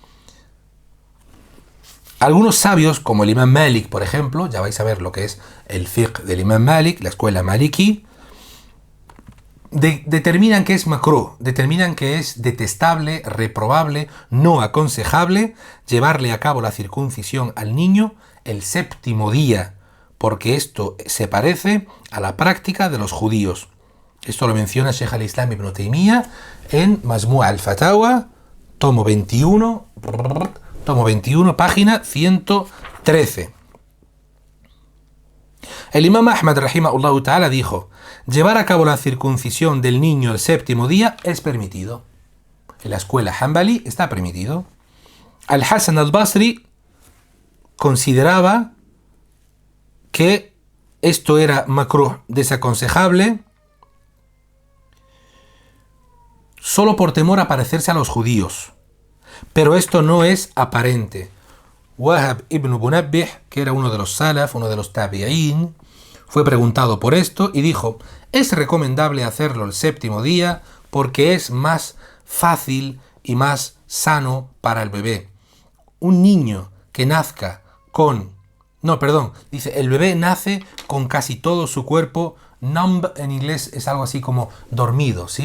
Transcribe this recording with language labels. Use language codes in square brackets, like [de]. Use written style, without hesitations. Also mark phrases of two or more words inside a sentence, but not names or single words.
[es] Algunos sabios, como el Imam Malik, por ejemplo, ya vais a ver lo que es el fiqh del Imam Malik, la escuela maliki, determinan que es makruh, determinan que es detestable, reprobable, no aconsejable llevarle a cabo la circuncisión al niño el 7º día, porque esto se parece a la práctica de los judíos. Esto lo menciona Sheikh al-Islam Ibn Taymiyyah en Majmu' al-Fatawa, tomo 21, página 113. El Imam Ahmad [ar] رحمه الله تعالى [es] dijo: llevar a cabo la circuncisión del niño el 7º día es permitido. En la escuela Hanbali está permitido. Al-Hasan al-Basri consideraba que esto era makruh, desaconsejable, solo por temor a parecerse a los judíos. Pero esto no es aparente. Wahab ibn Munabbih, que era uno de los salaf, uno de los tabi'in, fue preguntado por esto y dijo: es recomendable hacerlo el 7º día porque es más fácil y más sano para el bebé. Un niño que nazca dice, el bebé nace con casi todo su cuerpo numb, en inglés es algo así como dormido, ¿sí?